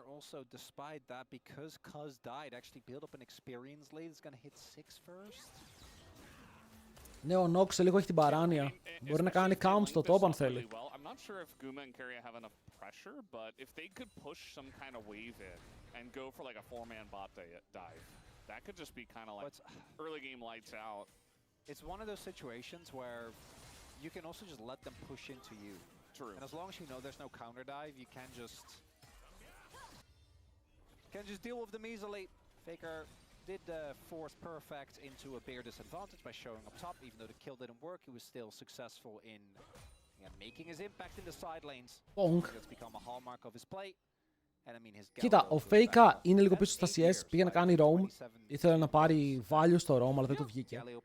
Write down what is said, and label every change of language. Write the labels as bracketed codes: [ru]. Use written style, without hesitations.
[en] Also, despite that, because Cuz died, actually built up an experience lead. It's gonna hit 6 first. [el] Ναι, ο Nox λίγο έχει την παράνοια. Μπορεί να κάνει count στο top αν θέλει. [en] I'm not sure if Guma and Keria have enough pressure, but if they could push some kind of wave in and go for like a 4-man bot dive, that could just be kind of like early game lights out. It's one of those situations where you can also just let them push into you. True. And as long as you know there's no counter dive, you can just deal with them easily. Faker did force Perfect into a bare disadvantage by showing up top. Even though the kill didn't work, he was still successful in making his impact in the side lanes. That's become a hallmark of his play. And I mean his [el] Κοίτα, ο Faker είναι λίγο πίσω στα CS, πήγε να κάνει roam. Ήθελε να πάρει value στο roam, αλλά δεν του βγήκε.